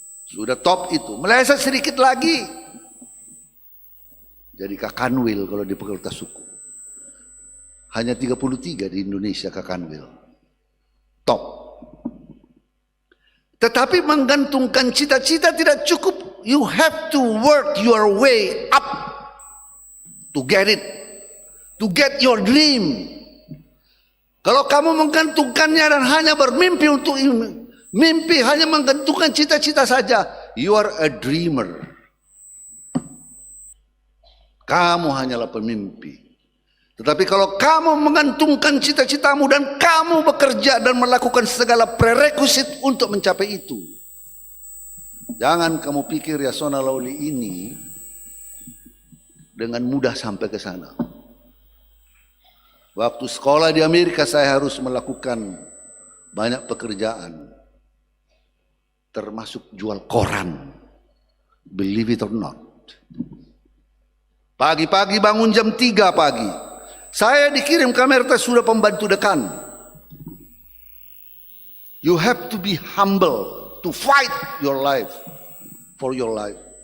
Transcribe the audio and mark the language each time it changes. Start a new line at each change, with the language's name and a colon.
Indonesian: Sudah top itu, meleset sedikit lagi jadi kakanwil kalau di fakultas hukum. Hanya 33 di Indonesia Kakanwil. Top. Tetapi menggantungkan cita-cita tidak cukup.
English: You have to work your way up to get it. To get your dream.
Indonesian: Kalau kamu menggantungkannya dan hanya bermimpi untuk mimpi, hanya menggantungkan cita-cita saja,
English: you are a dreamer.
Indonesian: Kamu hanyalah pemimpi. Tetapi kalau kamu menggantungkan cita-citamu dan kamu bekerja dan melakukan segala prerequisite untuk mencapai itu, jangan kamu pikir Yasona Lawli ini dengan mudah sampai ke sana. Waktu sekolah di Amerika saya harus melakukan banyak pekerjaan, termasuk jual koran,
English: believe it or not.
Indonesian: Pagi-pagi bangun jam 3 pagi, saya dikirim ke Amerika sudah pembantu dekan.
English: You have to be humble to fight your life, for your life.